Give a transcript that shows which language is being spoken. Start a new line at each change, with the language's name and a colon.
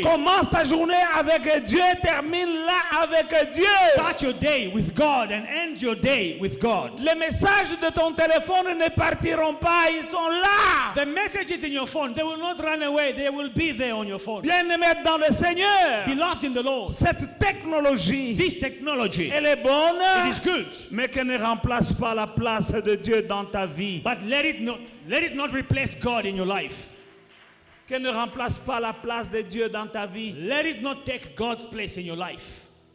French: Commence ta journée avec Dieu, termine-la avec Dieu.
English: Start your day with God and end your day with God.
French: Les messages de ton téléphone ne partiront pas, ils sont là.
English: The messages in your phone, they will not run away. They will be there on your phone.
French: Bien-aimés dans le Seigneur,
English: Beloved in the Lord,
French: cette technologie,
English: this technology,
French: elle est bonne,
English: it is good.
French: mais qu'elle ne remplace pas la place de Dieu dans ta vie.
English: But let it not replace God in your life.
French: Qu'elle ne remplace pas la place de Dieu dans ta vie.
English: Let it not take God's place in your life.